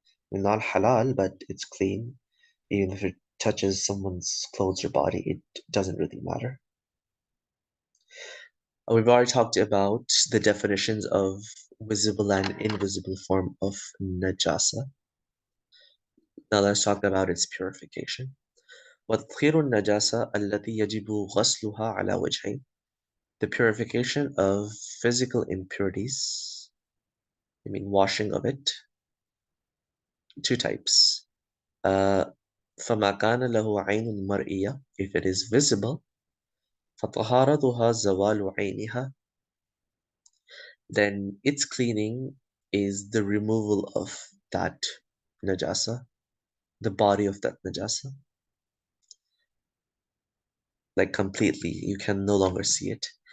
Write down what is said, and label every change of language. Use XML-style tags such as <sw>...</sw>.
<en>Not halal, but it's clean. Even if it touches someone's clothes or body, it doesn't really matter. We've already talked about the definitions of visible and invisible form of najasa. Now let's talk about its purification.</en> <ar>وتطهير النجاسة التي يجب غسلها على وجهين.</ar> <en>The purification of physical impurities, I mean washing of it, two types.</en> <ar>فما كان له عين مرئية,</ar> <en>if it is visible,</en> <ar>فطهارتها زوال عينها,</ar> <en>then its cleaning is the removal of that najasa, the body of that najasa, like completely, you can no longer see it.</en>